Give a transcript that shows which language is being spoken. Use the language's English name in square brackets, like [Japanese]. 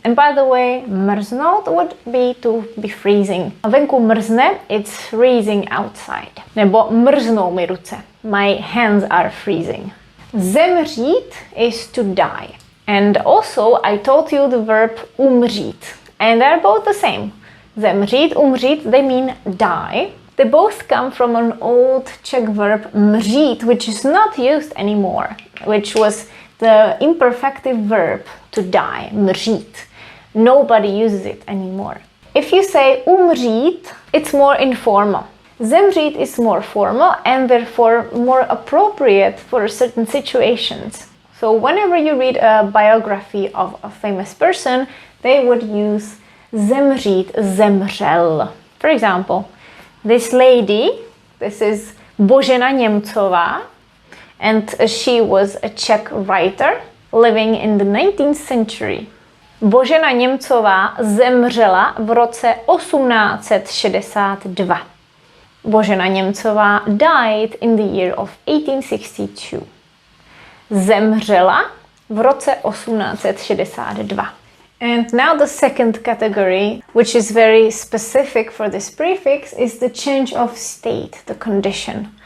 [English] And by the way, mrznout would be to be freezing. [Czech] Venku mrzne, [English] it's freezing outside. [Czech] Nebo mrznou mi ruce. [English] My hands are freezing. Zemřít is to die. And also, I told you the verb umřít. And they're both the same. Zemřít, umřít, they mean die. They both come from an old Czech verb mřít, which is not used anymore, which was the imperfective verb to die, mřít. Nobody uses it anymore. If you say umřít, it's more informal. Zemřít is more formal and therefore more appropriate for certain situations. So whenever you read a biography of a famous person, they would use zemřít, zemřel. For example, this lady, this is Božena Němcová, and she was a Czech writer living in the 19th century. [Czech] Božena Němcová zemřela v roce 1862. [English] Božena Němcová died in the year of 1862. [Czech] Zemřela v roce 1862. [English] And now the second category, which is very specific for this prefix, is the change of state, the condition.